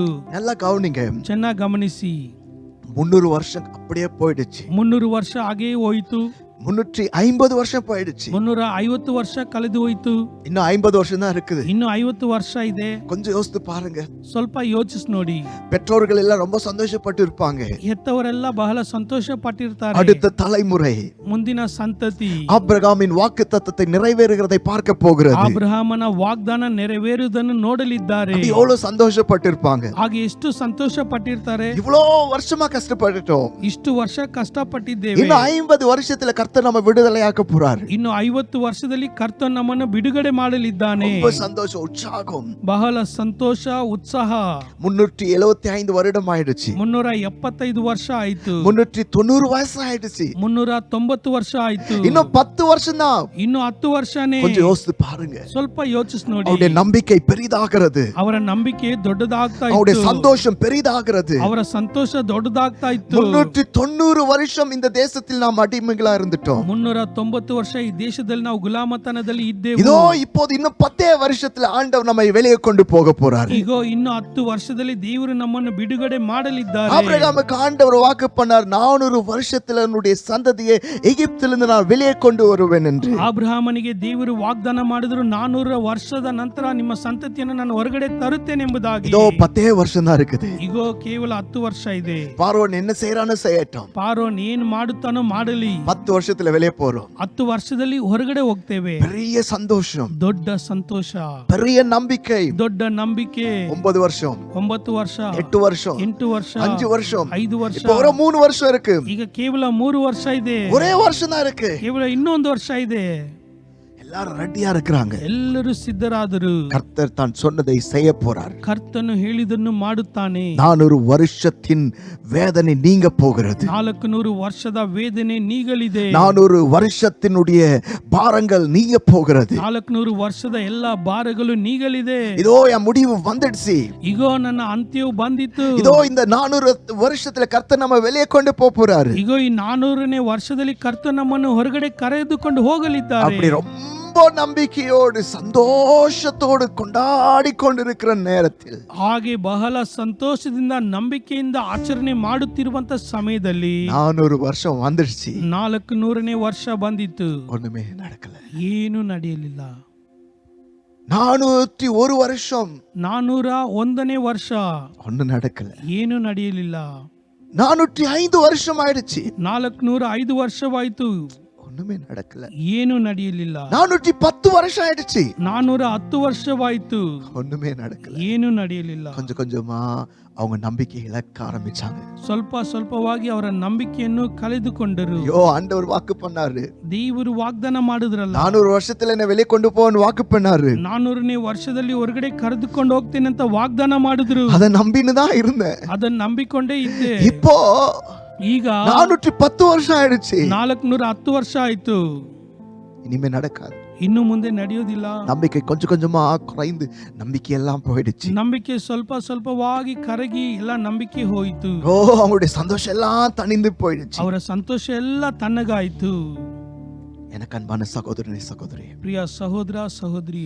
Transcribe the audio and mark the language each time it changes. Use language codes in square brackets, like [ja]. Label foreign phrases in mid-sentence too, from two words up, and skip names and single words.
[ta] நல்லா கவனிங்க, [kn] ಚೆನ್ನಾಗಿ ಗಮನಿಸಿ. [ta] 300 வருஷம் அப்படியே போயிடுச்சு. [kn] 300 ವರ್ಷ ಹಾಗೇ ಹೋಯಿತು. [ta] 350 வருஷம் போயிடுச்சு. [kn] 350 ವರ್ಷ ಕಳೆದು ಹೋಯಿತು. [ta] இன்னும் 50 வருஷம் தான் இருக்குது. [kn] ಇನ್ನು 50 ವರ್ಷ ಇದೆ. [ta] கொஞ்சம் யோசித்து பாருங்க. [kn] ಸ್ವಲ್ಪ ಯೋಚಿಸಿ ನೋಡಿ. [ta] பெற்றோர்கள் எல்லாம் ரொம்ப சந்தோஷப்பட்டு இருப்பாங்க. [kn] ಹೆತ್ತವರೆಲ್ಲ ಬಹಳ ಸಂತೋಷ ಪಟ್ಟಿರ್ತಾರೆ. [ta] அடுத்த தலைமுறை [kn] ಮುಂದಿನ ಸಂತತಿ [ta] ஆபிரகாமின் வாக்குத்தத்தத்தை நிறைவேறுகிறதை பார்க்க போகிறது. [kn] ಅಬ್ರಹಾಮನ ವಾಗ್ದಾನ ನೆರವೇರುವುದನ್ನು ನೋಡಲಿದ್ದಾರೆ. [ta] அது எவ்வளவு சந்தோஷப்பட்டிருப்பாங்க. [kn] ಹಾಗೆ ಎಷ್ಟು ಸಂತೋಷ ಪಟ್ಟಿರ್ತಾರೆ. [ta] இவ்வளோ வருஷமா கஷ்டப்பட்டுட்டோம், [kn] ಇಷ್ಟು ವರ್ಷ ಕಷ್ಟಪಟ್ಟಿದ್ದೇವೆ. [ta] இன்னும் 50 வருஷத்துல கர்த்தர் நம்ம விடுதலையாக்க போறாரு. [kn] ಇನ್ನು 50 ವರ್ಷದಲ್ಲಿ ಕರ್ತನು ನಮ್ಮನ್ನು ಬಿಡುಗಡೆ ಮಾಡಲಿದ್ದಾನೆ. [ta] ரொம்ப சந்தோஷம், உற்சாகம், [kn] ಬಹಳ ಸಂತೋಷ, ಉತ್ಸಾಹ. [ta] 375 வருடம் ஆயிடுச்சு. [kn] 375 ವರ್ಷ ಆಯ್ತು. [ta] 390 வயசு ஆயிடுச்சு. [kn] 390 ವರ್ಷ ಆಯ್ತು. [ta] இன்னும் 10 வருஷம் தான். [kn] ಇನ್ನು 10 ವರ್ಷನೇ. [ta] கொஞ்சம் யோசித்து பாருங்க. [kn] ಸ್ವಲ್ಪ ಯೋಚಿಸಿ ನೋಡಿ. [ta] அவருடைய நம்பிக்கை பெரிதாகிறது. [kn] ಅವರ ನಂಬಿಕೆ ದೊಡ್ಡದಾಗ್ತಾ [ta] அவருடைய [kn] ಇತ್ತು. [ta] சந்தோஷம் பெரிதாகிறது. [kn] ಅವರ ಸಂತೋಷ ದೊಡ್ಡದಾಗ್ತಾ ಇತ್ತು. [ta] 390 வருஷம் இந்த தேசத்தில் நாம் அடிமைகளா இருந்துட்டோம். [kn] 390 ವರ್ಷ ಈ ದೇಶದಲ್ಲಿ ನಾವು ಗುಲಾಮತನದಲ್ಲಿ ಇದ್ದೇವೆ. [ta] இதோ இப்போது இன்னும் 10 வருஷத்துல ஆண்டவர் நம்மை வெளியே கொண்டு போக போறார். [kn] ಈಗ ಇನ್ನು 10 ವರ್ಷದಲ್ಲಿ ದೇವರು ನಮ್ಮನ್ನು ಬಿಡುಗಡೆ ಮಾಡಲಿದ್ದಾರೆ. [ta] ஆபிரகாமுக்கு ஆண்டவர் வாக்கு பண்ணார், 400 வருஷத்துல என்னுடைய சந்ததியை எகிப்திலிருந்து நான் வெளியே கொண்டு வருவேன் என்று. [kn] ಅಬ್ರಹಾಮನಿಗೆ ದೇವರು ವಾಗ್ದಾನ ಮಾಡಿದ್ರು, 400 ವರ್ಷದ ನಂತರ ನಿಮ್ಮ ಸಂತತಿಯನ್ನು ನಾನು ಹೊರಗಡೆ ತರುತ್ತೇನೆ ಎಂಬುದಾಗಿ. [ta] இதோ 10 வருஷம் தான் இருக்குது. [kn] ಈಗ ಕೇವಲ 10 ವರ್ಷ ಇದೆ. [ta] பார்வோன் என்ன செய்யறானோ செய்யட்டும். [kn] ಪಾರೋನ್ ಏನ್ ಮಾಡುತ್ತಾನೋ ಮಾಡಲಿ. [ta] 10 வருஷத்துல வெளியே போறோம். [kn] 10 ವರ್ಷದಲ್ಲಿ ಹೊರಗಡೆ ಹೋಗ್ತೇವೆ. [ta] பெரிய சந்தோஷம், [kn] ದೊಡ್ಡ ಸಂತೋಷ, [ta] பெரிய நம்பிக்கை. [kn] ದೊಡ್ಡ ನಂಬಿಕೆ. [ta] 9 வருஷம், [kn] 9 ವರ್ಷ, [ta] 8 வருஷம், [kn] 8 ವರ್ಷ, [ta] 5 வருஷம், [kn] 5 ವರ್ಷ. [ta] இப்போ ஒரு 3 வருஷம் இருக்கு. [kn] ಈಗ ಕೇವಲ 3 ವರ್ಷ ಇದೆ. [ta] ஒரே வருஷம் தான் இருக்கு. [kn] ಕೇವಲ ಇನ್ನೊಂದು ವರ್ಷ ಇದೆ. [ta] எல்லாரும் ரெடியா இருக்கிறாங்க. [kn] ಎಲ್ಲರೂ ಸಿದ್ಧರಾದರು. [ta] கர்த்தர் தான் சொன்னதை செய்ய போறார். [kn] ಕರ್ತನು ಹೇಳಿದನ್ನು ಮಾಡುತ್ತಾನೆ. [ta] 400 வருஷத்தின் வேதனை நீங்க போகிறது. [kn] 400 ವರ್ಷದ ವೇದನೆ ನೀಗಲಿದೆ. [ta] 400 வருஷத்தினுடைய பாரங்கள் நீங்க போகிறது. [kn] 400 ವರ್ಷದ ಎಲ್ಲಾ ಭಾರಗಳು ನೀಗಲಿದೆ. [ta] இதோ என் முடிவு வந்துடுச்சு. [kn] ಇಗೋ ನನ್ನ ಅಂತ್ಯವು ಬಂದಿತು. [ta] இதோ இந்த 400 வருஷத்துல கர்த்தர் நம்ம வெளியே கொண்டு போறாரு. [kn] ಇಗೋ ಈ 400ನೇ ವರ್ಷದಲ್ಲಿ ಕರ್ತನು ನಮ್ಮನ್ನು ಹೊರಗಡೆ ಕರೆದುಕೊಂಡು ಹೋಗಲಿದ್ದಾರೆ. [ta] அப்படி ரொம்ப ரொம்ப நம்பிக்கையோடு சந்தோஷத்தோடு கொண்டாடி கொண்டிருக்கிற நேரத்தில் [kn] ಹಾಗೆ ಬಹಳ ಸಂತೋಷದಿಂದ ನಂಬಿಕೆಯಿಂದ ಆಚರಣೆ ಮಾಡುತ್ತಿರುವಂತ ಸಮಯದಲ್ಲಿ [ta] 400 வருஷம் வந்துடுச்சு, [kn] 400ನೇ ವರ್ಷ ಬಂದಿತ್ತು, [ta] ஒண்ணுமே நடக்கல. [kn] ಏನು ನಡೆಯಲಿಲ್ಲ. [ta] 401 வருஷம், [kn] 401ನೇ ವರ್ಷ, [ta] ஒண்ணும் நடக்கல. [kn] ಏನು ನಡೆಯಲಿಲ್ಲ. [ta] 405 வருஷம் ஆயிடுச்சு, [kn] 405 ವರ್ಷವಾಯ್ತು, [ta] ஒண்ணுமே நடக்கல. [kn] ಏನು ನಡೆಯಲಿಲ್ಲ. [ta] 410 வருஷம் ஆயிடுச்சு, [kn] 410 ವರ್ಷವಾಯ್ತು, [ta] ஒண்ணுமே நடக்கல. [kn] ಏನು ನಡೆಯಲಿಲ್ಲ. [ta] கொஞ்சம் கொஞ்சமா அவங்க நம்பிக்கை இழக்க ஆரம்பிச்சாங்க. [kn] ಸ್ವಲ್ಪ ಸ್ವಲ್ಪವಾಗಿ ಅವರ ನಂಬಿಕೆಯನ್ನು ಕಳೆದುಕೊಂಡರು. [ta] ஐயோ, ஆண்டவர் வாக்கு பண்ணாரு, [kn] ದೇವರು ವಾಗ್ದಾನ ಮಾಡಿದ್ರಲ್ಲ, [ta] 400 வருஷத்துல என்ன வெளியே கொண்டு போன்னு வாக்கு பண்ணாரு. [kn] 400ನೇ ವರ್ಷದಲ್ಲಿ ಹೊರಗಡೆ ಕರೆದುಕೊಂಡು ಹೋಗ್ತೇನೆ ಅಂತ ವಾಗ್ದಾನ ಮಾಡಿದ್ರು. [ta] அதை நம்பின்னு தான் இருந்தேன். [kn] ಅದನ್ನ ನಂಬಿಕೊಂಡೇ ಇದ್ದೆ. [ta] இப்போ [kn] ಈಗ [ta] 410 வருஷம் ஆயிடுச்சு, [kn] 410 ವರ್ಷ ಆಯ್ತು, [ta] இனிமே நடக்காது. [kn] ಇನ್ನು ಮುಂದೆ ನಡೆಯೋದಿಲ್ಲ. [ta] நம்பிக்கை கொஞ்சம் கொஞ்சமா குறைந்து நம்பிக்கை எல்லாம் போயிடுச்சு. [kn] ನಂಬಿಕೆ ಸ್ವಲ್ಪ ಸ್ವಲ್ಪವಾಗಿ ಕರಗಿ ಎಲ್ಲ ನಂಬಿಕೆ ಹೋಯಿತು. [ta] ஓ, அவங்களுடைய சந்தோஷம் எல்லாம் தணிந்து போயிடுச்சு. [kn] ಅವರ ಸಂತೋಷ ಎಲ್ಲ ತಣ್ಣಗಾಯ್ತು. [ta] எனக்கு அன்பான சகோதரனே சகோதரி, [kn] ಪ್ರಿಯ ಸಹೋದರ ಸಹೋದರಿಯೇ,